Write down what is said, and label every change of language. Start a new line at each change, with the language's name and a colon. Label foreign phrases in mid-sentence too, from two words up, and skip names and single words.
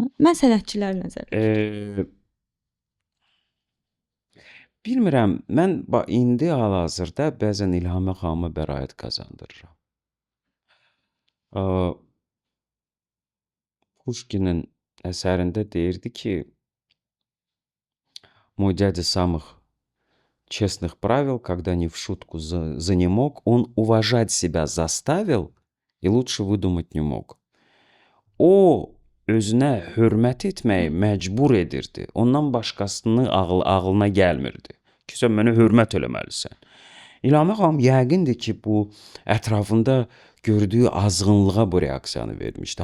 Azerbaijani: Mən sənətçilər nəzərdə bilmirəm, mən indi hal-hazırda bəzən İlhamə xanıma bəraət qazandırıram. Puşkinin əsərində deyirdi ki,
Russian: мой дядя самых честных правил, когда не в шутку занемог, он уважать себя заставил и лучше выдумать не mог.
Azerbaijani: O özünə hörmət etməyi məcbur edirdi. Ondan başqasını ağlına gəlmirdi. Ki, sən mənə hörmət eləməlisən. İlhamə xanım yəqindir ki, bu ətrafında gördüyü azğınlığa bu reaksiyanı vermişdi.